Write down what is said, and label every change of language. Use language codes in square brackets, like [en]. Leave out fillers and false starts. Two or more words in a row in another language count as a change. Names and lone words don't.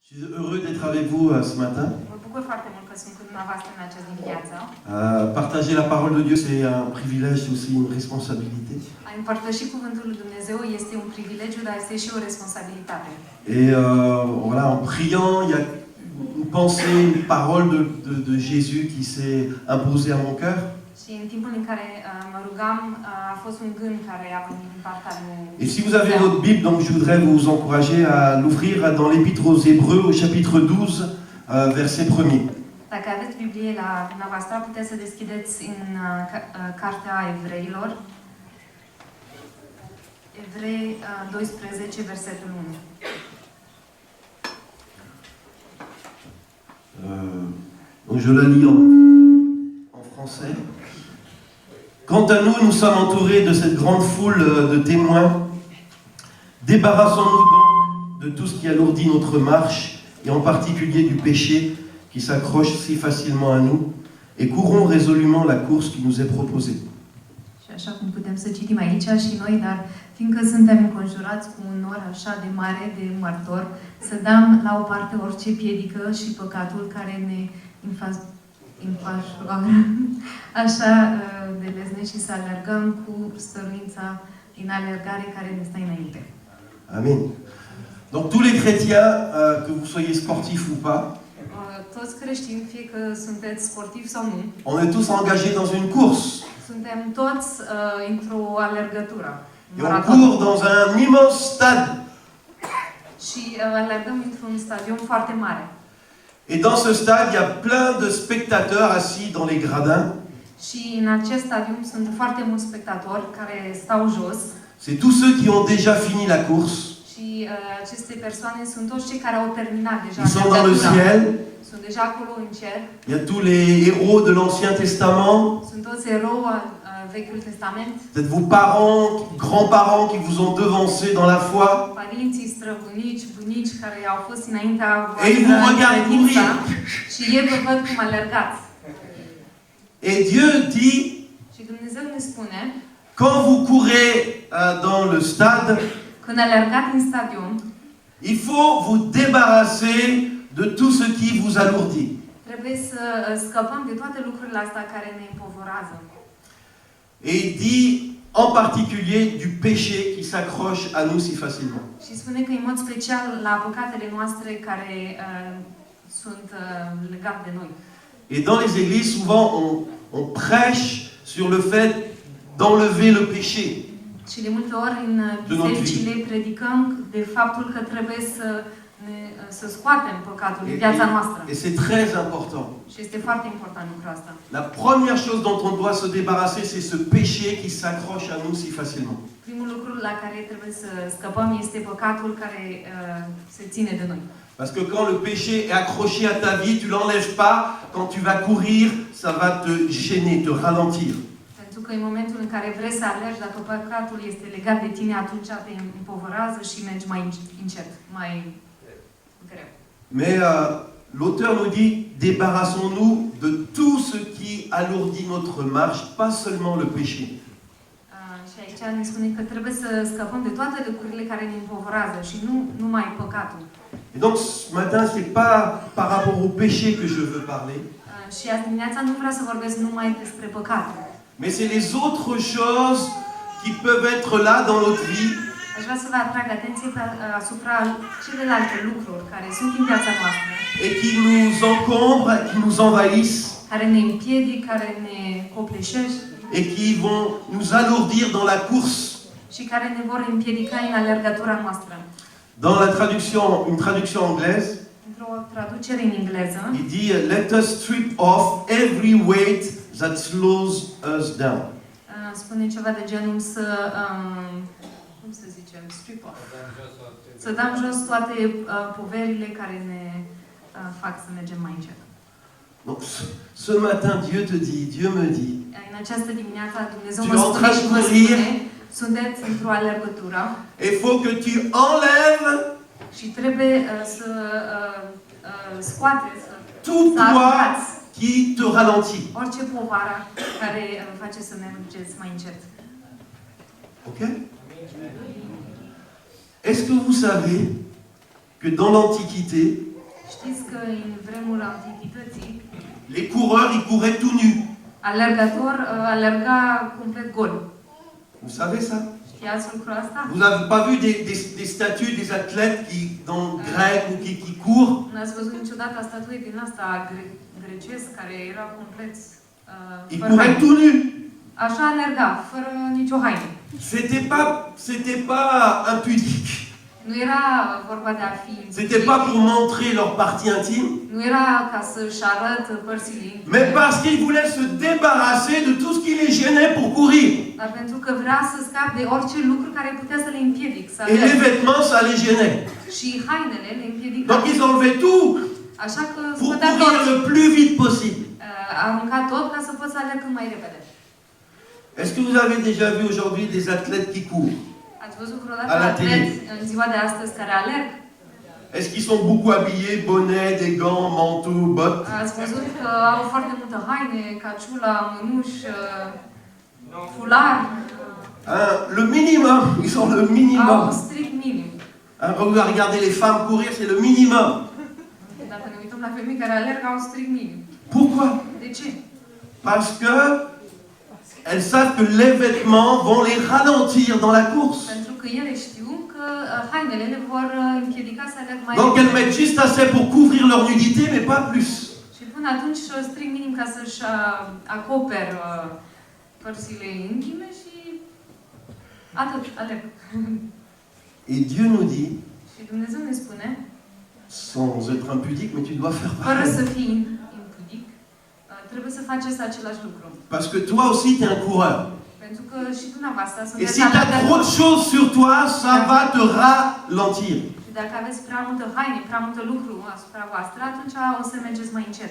[fr] Je suis heureux d'être avec vous ce matin. [ro] Mă bucur foarte mult că sunt cu dumneavoastră în această dimineață. [fr] Partager la parole de Dieu, c'est un privilège, c'est aussi une responsabilité. [ro] A împărtăși cuvântul lui Dumnezeu este un privilegiu, dar este și o responsabilitate. [fr] Et voilà, en priant, il y a une pensée, une parole de Jésus qui s'est imposée à mon cœur. [ro] Și în timpul în care mă rugam, a fost un gând care a venit din partea lui. [fr] Et si vous avez votre Bible, donc je voudrais vous encourager à l'ouvrir dans l'Épître aux Hébreux, au chapitre 12, verset 1er. [ro] Dacă aveți Biblie la dumneavoastră, puteți să deschideți în Cartea Evreilor. Evrei 12, versetul 1. [fr] Donc je la lis en français. Quant à nous, nous sommes entourés de cette grande foule de témoins. Débarrassons-nous donc de tout ce qui alourdit notre marche, et en particulier du péché qui s'accroche si facilement à nous, et courons résolument la course qui nous est proposée. [ro] Și așa cum putem să citim aici și noi, dar fiindcă suntem înconjurați cu un nor așa de mare de martori, să dăm la o parte orice piedică și păcatul care ne înfășoară așa de lezne și să alergăm cu stăruința din alergare care ne stă înainte. Amen. [fr] Donc tous les chrétiens, que vous soyez sportifs ou pas, [ro] Toți creștini, fie că sunteți sportivi sau nu, [fr] on est tous engagés dans une course. [ro] suntem toți într-o alergătură. [fr] Et on court dans un immense stade. [ro] Și alergăm într-un stadion foarte mare. [fr] Et dans ce stade, il y a plein de spectateurs assis dans les gradins. [ro] Și în acest stadion sunt foarte mulți spectatori care stau jos. [fr] C'est tous ceux qui ont déjà fini la course. [ro] Și aceste persoane sunt toți cei care au terminat deja. [fr] Ils sont dans le ciel. [ro] Sunt deja acolo în cer. [fr] Il y a tous les héros de l'Ancien Testament. [ro] Sunt toți eroi Vechiul Testament. [fr] Peut-être vos parents, grands-parents qui vous ont devancé dans la foi. [ro] Părinții, străbunici, bunici care au fost înaintea [fr] Et ils vous regardent courir. [ro] Și ei vă văd cum alergați. [fr] Et Dieu dit, [ro] Și Dumnezeu ne spune, [fr] quand vous courez dans le stade, [ro] când alergați în stadion, [fr] il faut vous débarrasser de tout ce qui vous alourdit. [ro] trebuie să scăpăm de toate lucrurile astea care ne împovorează. [fr] Et il dit en particulier du péché qui s'accroche à nous si facilement. [ro] Și spune că în mod special la păcatele noastre care sunt legate de noi. [fr] Et dans les églises, souvent, on prêche sur le fait d'enlever le péché. [ro] Și de multe ori în bisericile predicăm de faptul că trebuie să scoatem păcatul din viața noastră. [fr] Et c'est très important. [ro] Și este foarte important lucrul ăsta. [fr] La première chose dont on doit se débarrasser, c'est ce péché qui s'accroche à nous si facilement. [ro] Primul lucru la care trebuie să scăpăm este păcatul care se ține de noi. [fr] Parce que quand le péché est accroché à ta vie, tu l'enlèves pas. Quand tu vas courir, ça va te gêner, te ralentir. [ro] Pentru că în momentul în care vrei să alergi, dacă păcatul este legat de tine, atunci te împovărează și mergi mai încet, mai greu. [fr] Mais l'auteur nous dit, débarrassons-nous de tout ce qui alourdit notre marche, pas seulement le péché. [ro] Și aici ne spune că trebuie să scăpăm de toate lucrurile care ne împovărează și nu numai păcatul. [fr] Et donc ce matin, c'est pas par rapport au péché que je veux parler. [ro] Și azi dimineața nu vreau să vorbesc numai despre păcat. [fr] Mais c'est les autres choses qui peuvent être là dans notre vie. [ro] Aș vrea să vă atrag atenție asupra celelalte lucruri care sunt în viața noastră. [fr] Et qui nous encombrent, qui nous envahissent. [ro] Care ne împiedic, care ne copleșesc. [fr] Et qui vont nous alourdir dans la course. [ro] Și care ne vor împiedica în alergătura noastră. [fr] Dans la traduction, une traduction anglaise, [ro] într-o traducere în engleză, [fr] il dit [en] let us strip off every weight that slows us down. [ro] Spune ceva de genul să cum să zicem, [en] strip off. [ro] Să dăm jos toate poverile care ne fac să mergem mai încet. [fr] Donc ce matin Dieu me dit, [ro] în această dimineață Dumnezeu mă spune și vă spune, sunteți într-o alergătură. [fr] Il faut que tu enlèves [ro] și trebuie să scoateți [fr] tout poids qui te ralentit. [ro] Orice povară care face să mergeți mai încet. OK? [fr] Est-ce que vous savez que dans l'Antiquité, [ro] Știți că în vremul antichității, [fr] les coureurs, ils couraient tout nus. [ro] alergător alerga complet gol. [fr] Vous savez ça? [ro] Știați lucrul ăsta? [fr] Vous n'avez pas vu des statues des athlètes qui, dans grec ou qui courent? [ro] N-ați văzut niciodată statuie din asta grecesc care era complet [fr] Ils [ro] fără [fr] couraient [ro] haine. [fr] tout nus. [ro] Așa alerga, fără nicio haină. [fr] C'était pas impudique. [ro] Nu era vorba de a fi [fr] C'était pas pour montrer leur partie intime, [ro] nu era ca să-și arăt părțile intime, [fr] mais parce qu'ils voulaient se débarrasser de tout ce qui les gênait pour courir. [ro] dar pentru că vrea să scape de orice lucru care putea să le împiedic să [fr] Et les [ro] alerge. [fr] vêtements, ça les gênait. [ro] Și hainele le împiedicau. [fr] Donc ils enlevaient tout [ro] Așa că [fr] pour [ro] scotea [fr] courir [ro] tot, [fr] le plus vite possible. [ro] arunca tot ca să poți să alerg cât mai repede. [fr] Est-ce que vous avez déjà vu aujourd'hui des athlètes qui courent? [ro] Ați văzut vreodată [fr] A la [ro] atleti în ziua de astăzi care alerg? [fr] Est-ce qu'ils sont beaucoup habillés, bonnet, des gants, manteau, bottes? [ro] Ați văzut că au foarte multă haine, caciula, mânuși, fular, [fr] Hein, le minimum, ils ont le [ro] au [fr] minimum. [ro] strict minim. [fr] Hein, regardez les femmes courir, c'est le minimum. [ro] Dacă ne uităm la femei care alerg, au strict minim. [fr] Pourquoi? [ro] De ce? [fr] Parce que elles savent que les vêtements vont les ralentir dans la course. [ro] Pentru că ele știu că hainele le vor împiedica să alerg mai [fr] Donc [ro] repede. [fr] elles mettent juste assez pour couvrir leur nudité, mais pas plus. [ro] Și până atunci strict minim ca să-și acoper părțile intime și atât, alerg. [fr] Et Dieu nous dit, [ro] Și Dumnezeu ne spune, [fr] sans être impudique, mais tu dois faire [ro] fără să [fr] pareil. [ro] fii impudic, trebuie să faceți același lucru. [fr] Parce que toi aussi, tu es un coureur. [ro] Pentru că și dumneavoastră [fr] Et [ro] sunteți [fr] si tu as trop de [ro] alergători. [fr] choses sur toi, ça va te ralentir. [ro] Și dacă aveți prea multă haine, prea multă lucru asupra voastră, atunci o să mergeți mai încet.